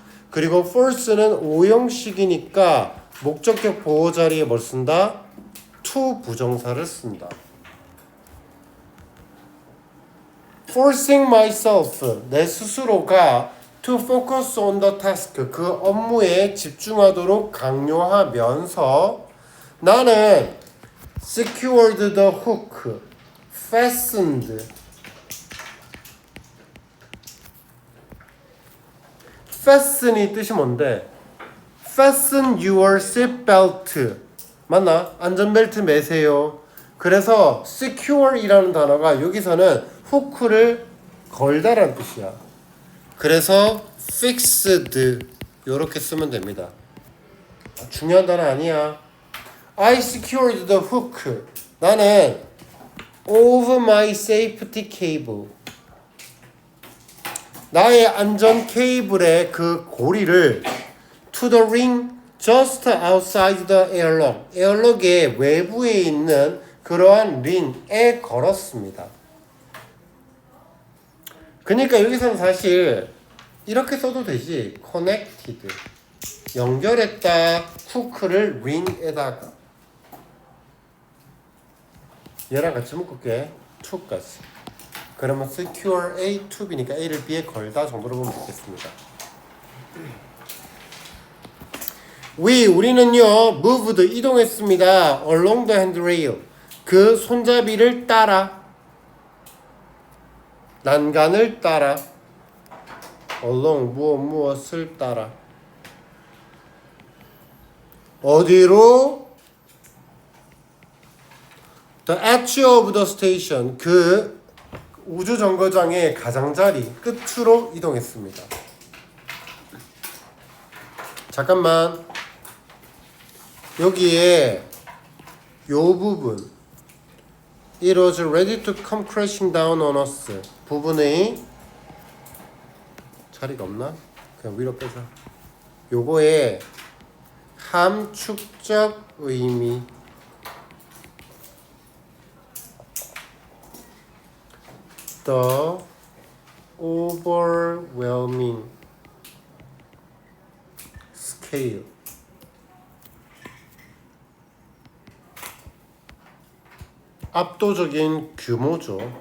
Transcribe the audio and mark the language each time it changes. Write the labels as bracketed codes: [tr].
[ko] 그리고 force는 오형식이니까 목적격 보호 자리에 뭘 쓴다? to 부정사를 쓴다. [en] forcing myself [ko] 내 스스로가 [en] to focus on the task [ko] 그 업무에 집중하도록 강요하면서 나는 [en] secured the hook fastened fasten이 [ko] 뜻이 뭔데? [en] fasten your seatbelt [ko] 맞나? 안전벨트 매세요. 그래서 secure이라는 단어가 여기서는 후크를 걸다라는 뜻이야. 그래서 fixed 이렇게 쓰면 됩니다. 중요한 단어 아니야. [en] I secured the hook. [ko] 나는 [en] of my safety cable. [ko] 나의 안전 케이블의 그 고리를 [en] to the ring just outside the airlock. [ko] 에어록의 외부에 있는 그러한 링에 걸었습니다. 그러니까 여기서는 사실 이렇게 써도 되지. connected. 연결했다. 후크를 ring에다가. 얘랑 같이 묶을게. to까지. 그러면 secure A to B니까 A를 B에 걸다 정도로 보면 되겠습니다. 우리는요 [en] moved [ko] 이동했습니다. [en] along the handrail [ko] 그 손잡이를 따라 난간을 따라 along 무엇을 따라 어디로 [en] the edge of the station [ko] 그 우주 정거장의 가장자리 끝으로 이동했습니다. 잠깐만 여기에 요 부분 [en] It was ready to come crashing down on us [ko] 부분의 자리가 없나? 그냥 위로 빼자. 요거의 함축적 의미 [en] The overwhelming scale [ko] 압도적인 규모죠.